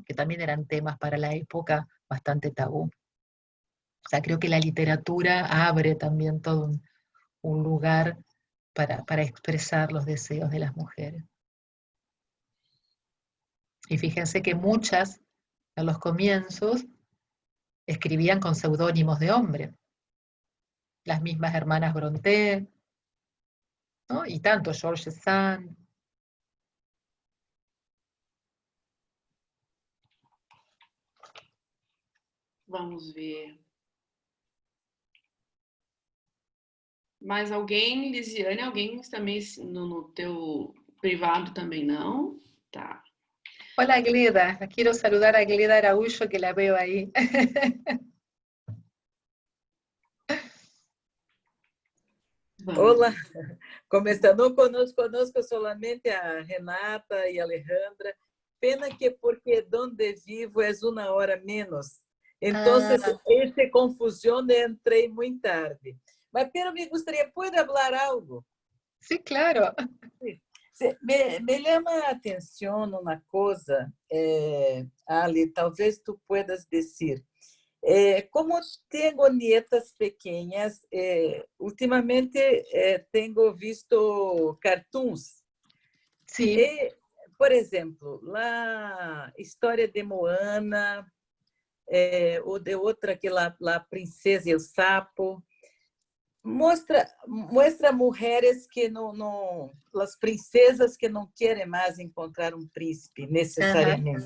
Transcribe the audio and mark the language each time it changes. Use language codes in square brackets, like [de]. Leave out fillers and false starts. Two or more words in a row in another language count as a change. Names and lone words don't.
[es] Que también eran temas para la época bastante tabú. O sea, creo que la literatura abre también todo un lugar para expresar los deseos de las mujeres. Y fíjense que muchas, a los comienzos, escribían con seudónimos de hombre. Las mismas hermanas Brontë, ¿no? Y tanto George Sand. [pt] Vamos ver. Mais alguém, Lisiane? Alguém também no teu privado também não? Tá. [es] Hola Gleda, quiero saludar a Gleda Araújo que la veo ahí. [pt] Olá, começando conosco solamente a Renata e a Alejandra. Pena que porque donde vivo é uma hora menos. Então, essa confusão entrei muito tarde. Mas, pero me gostaria, pode falar algo? [es] Sí, claro. [pt] Me chama a atenção uma coisa, Ali, talvez [es] tu puedas [pt] dizer. Como tenho [es] nietas pequeñas, [pt] ultimamente tenho visto cartoons. [es] Sí. [pt] Por exemplo, a história de Moana, ou de outra que lá, a Princesa e o Sapo, mostra mulheres que não, as princesas que não querem mais encontrar um príncipe necessariamente.